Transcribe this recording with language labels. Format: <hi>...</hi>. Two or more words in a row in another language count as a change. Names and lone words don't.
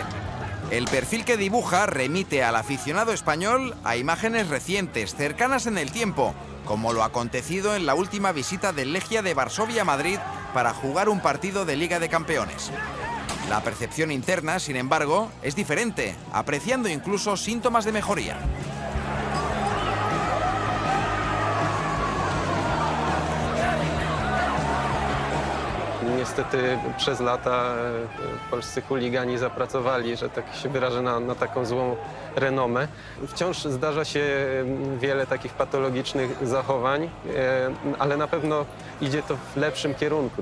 <es>El perfil que dibuja remite al aficionado español a imágenes recientes, cercanas en el tiempo, como lo acontecido en la última visita del Legia de Varsovia a Madrid para jugar un partido de Liga de Campeones. La percepción interna, sin embargo, es diferente, apreciando incluso síntomas de mejoría.</es> <pl>Niestety przez lata polscy chuligani zapracowali, że tak się wyrażę, na taką złą renomę. Wciąż zdarza się wiele takich patologicznych zachowań, ale na pewno idzie to w lepszym kierunku.</pl>